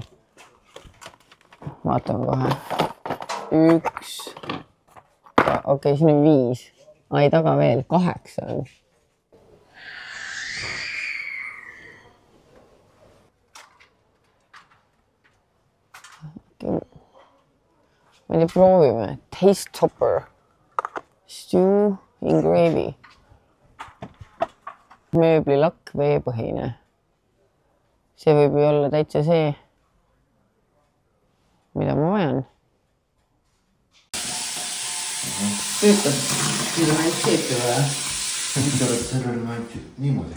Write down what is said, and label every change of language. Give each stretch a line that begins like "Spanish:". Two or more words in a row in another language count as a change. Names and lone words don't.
Estonian: Vaatame kohe. 1. Okei, siin on 5. Ai, taga veel 8 on. Ma ei tea, proovime.
English: Taste topper. Stew in gravy.
Estonian: Mööblilakk veepõhine. See võib ju olla täitsa see, mida ma vajan. Töötab. Mida ma ei seepi vaja? Sellel on ainult niimoodi.